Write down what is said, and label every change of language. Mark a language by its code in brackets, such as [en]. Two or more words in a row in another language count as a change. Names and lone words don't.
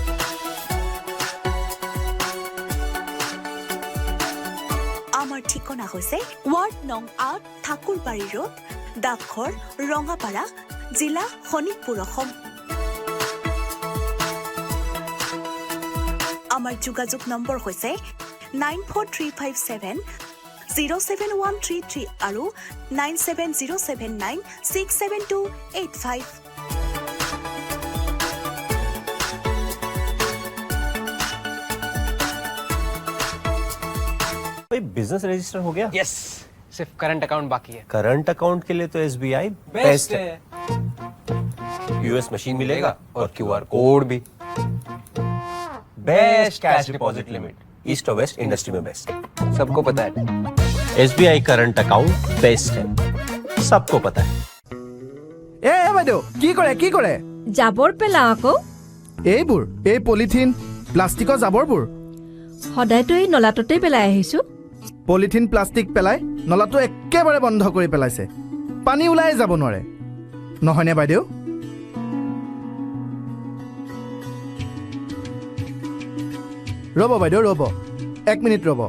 [as] আমাৰ ঠিকনা হৈছে ৱাৰ্ড নং ৮ ঠাকুৰবাৰী ৰোড, ডাকঘৰ, ৰঙাপাৰা, জিলা শোণিতপুৰ, অসম। আমাৰ যোগাযোগ নম্বৰ হৈছে 9435707133 আৰু 9707967285। [en] business register [hi] हो गया? यस, सिर्फ [en] current account [hi] बाकी है। [en] current account [hi] के लिए तो SBI बेस्ट है। US मशीन मिलेगा और [en] QR code [hi] भी। [en] best cash deposit limit east [hi] और [en] west industry [hi] में [en] बेस्ट। [hi] सबको पता है। SBI [en] current account [hi] बेस्ट है, सबको पता है। [as] এ বাইদেউ কি কৰে? জাবৰ পেলাও আকৌ। এইবোৰ এই [en] polythene plastic [as] জাবৰবোৰ সদায়তো এই নলাটোতেই পেলাই আহিছো। [en] polythene plastic [as] পেলাই নলাটো একেবাৰে বন্ধ কৰি পেলাইছে। পানী ওলাই যাব নোৱাৰে, নহয়নে বাইদেউ? ৰ'ব বাইদেউ ৰ'ব, 1 মিনিট ৰ'ব।